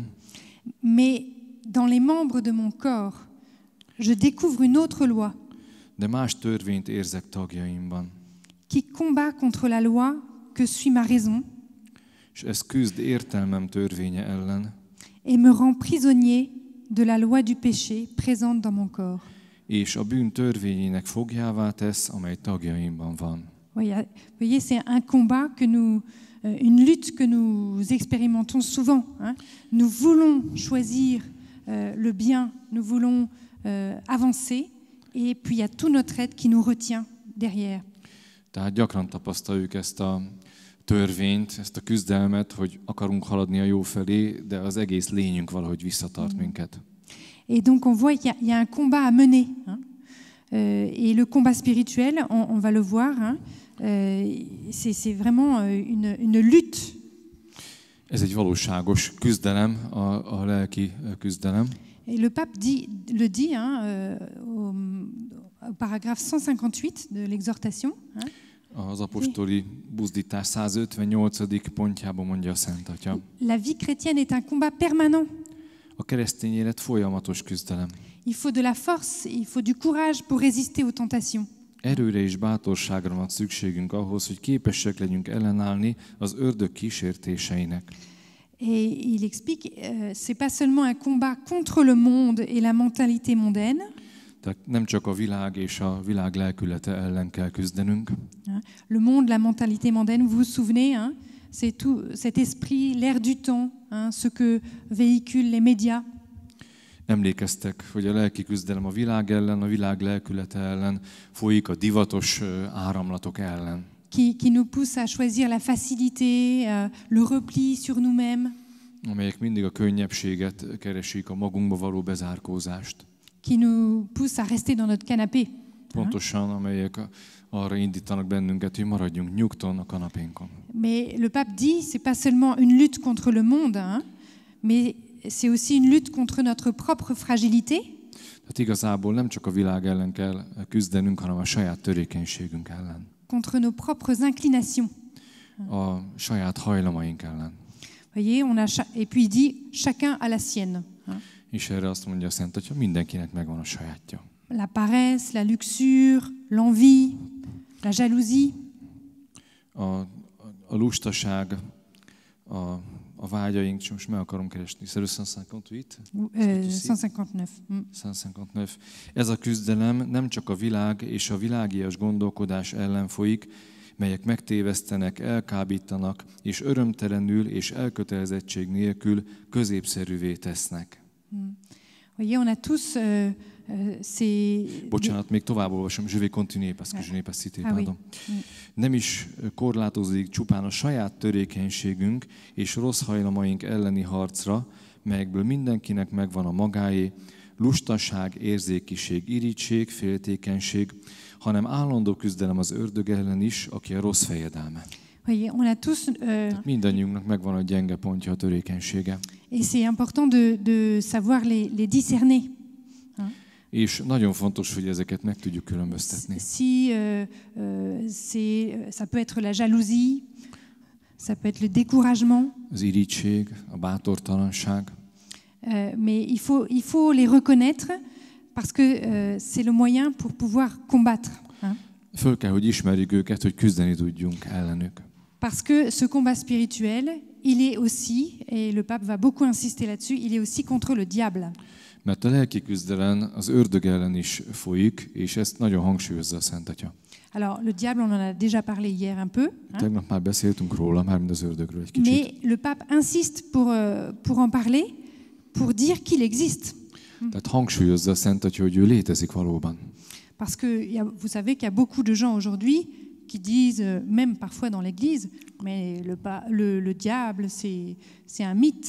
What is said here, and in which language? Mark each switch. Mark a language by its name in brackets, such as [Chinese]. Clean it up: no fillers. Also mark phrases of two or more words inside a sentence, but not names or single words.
[French] Mais dans les membres de mon corps, je découvre une autre loi [Hungarian] de más törvényt érzek tagjaimban. [French] qui combat contre la loi que suit ma raison [Hungarian] És ez küzd értelmem törvénye ellen, [French] et me rend prisonnier de la loi du péché présente dans mon corps. [Hungarian] és a bűn törvényének fogjává tesz, amely tagjaimban van. [French] Voyez, c'est un combat une lutte que nous expérimentons souvent. Hein. Nous voulons choisir le bien, nous voulons avancer, et puis il y a tout notre être qui nous retient derrière. [Hungarian] Tehát gyakran tapasztaljuk ezt a törvényt, ezt a küzdelmet, hogy akarunk haladni a jó felé, de az egész lényünk valahogy visszatart minket. [French] Et donc on voit qu'il y a un combat à mener. Hein. Et le combat spirituel, on va le voir, hein, c'est vraiment une lutte. [Hungarian] Ez egy valóságos küzdelem, a lelki küzdelem. [French] Et le pape le dit hein, au paragraphe 158 de l'exhortation. Hein. [Hungarian] Az apostoli buzdítás 158. pontjában mondja a Szent Atya. [French] La vie chrétienne est un combat permanent. [Hungarian] A keresztény élet folyamatos küzdelem. [French] Il faut de la force, il faut du courage pour résister aux tentations. [Hungarian] Erőre és bátorságra van szükségünk ahhoz, hogy képesek legyünk ellenállni az ördög kísértéseinek. [French] Et il explique, c'est pas seulement un combat contre le monde et la mentalité mondaine. [Hungarian] Tehát nem csak a világ és a világ lelkülete ellen kell küzdenünk. [French] Le monde, la mentalité mondaine, vous vous souvenez, hein, c'est tout cet esprit, l'air du temps, hein, ce que véhiculent les médias. [Hungarian] Emlékeztek, hogy a lelki küzdelem a világ ellen, a világ lelkülete ellen folyik, a divatos áramlatok ellen. [French] Qui nous pousse à choisir la facilité, le repli sur nous-mêmes. [Hungarian] Amelyek mindig a könnyebbséget keresik, a magunkba való bezárkózást. [French] Qui nous pousse à rester dans notre canapé. [Hungarian] Pontosan, amelyek arra indítanak bennünket, hogy maradjunk nyugton a kanapénkon. [French] Mais le pape dit, c'est pas seulement une lutte contre le monde, hein, mais c'est aussi une lutte contre notre propre fragilité. [Hungarian] Tehát igazából nem csak a világ ellen kell küzdenünk, hanem a saját törékenységünk ellen. [French] Contre nos propres inclinations. [Hungarian] A saját hajlamaink ellen. [French] Voyez, et puis il dit, chacun a la sienne. [Hungarian] És erre azt mondja a Szent Atya, mindenkinek megvan a sajátja. [French] La paresse, la luxure, l'envie, la jalousie. [Hungarian] A lustaság, a vágyaink, és most meg akarom keresni. [French] C'est le 158? 159. 159. [Hungarian] Ez a küzdelem nem csak a világ és a világias gondolkodás ellen folyik, melyek megtévesztenek, elkábítanak, és örömtelenül és elkötelezettség nélkül középszerűvé tesznek. [French] Voyez, on a tous ces... [Hungarian] Bocsánat, még tovább olvasom, [French] je vais continuer, parce que je n'ai pas cité, pardon. [Hungarian] Nem is korlátozódik csupán a saját törékenységünk és rossz hajlamaink elleni harcra, melyekből mindenkinek megvan a magáé, lustaság, érzékiség, irigység, féltékenység, hanem állandó küzdelem az ördög ellen is, aki a rossz fejedelme. [French] Voyez, on a tous... [Hungarian] Mindannyiunknak megvan a gyenge pontja, a törékenysége. [French] Et c'est important de savoir les discerner. [Hungarian] És nagyon fontos, hogy ezeket meg tudjuk különböztetni. [French] Ça peut être la jalousie, ça peut être le découragement. [Hungarian] Az irigység, a bátortalanság. [French] Mais il faut les reconnaître parce que c'est le moyen pour pouvoir combattre. [Hungarian] Föl kell, hogy ismerjük őket, hogy küzdeni tudjunk ellenük. [French] Parce que ce combat spirituel, il est aussi, et le pape va beaucoup insister là-dessus, il est aussi contre le diable. [Hungarian] Mert a lelki küzdelem az ördög ellen is folyik, és ezt nagyon hangsúlyozza a Szent Atya. [French] Alors, le diable, on en a déjà parlé hier un peu. [Hungarian] Tegnap már beszéltünk róla, mármint az ördögről egy kicsit. [French] Mais le pape insiste pour en parler, pour dire qu'il existe. [Hungarian] Tehát hangsúlyozza a Szent Atya, hogy ő létezik valóban. [French] Parce que vous savez qu'il y a beaucoup de gens aujourd'hui qui disent, même parfois dans l'Église, mais le diable, c'est un mythe.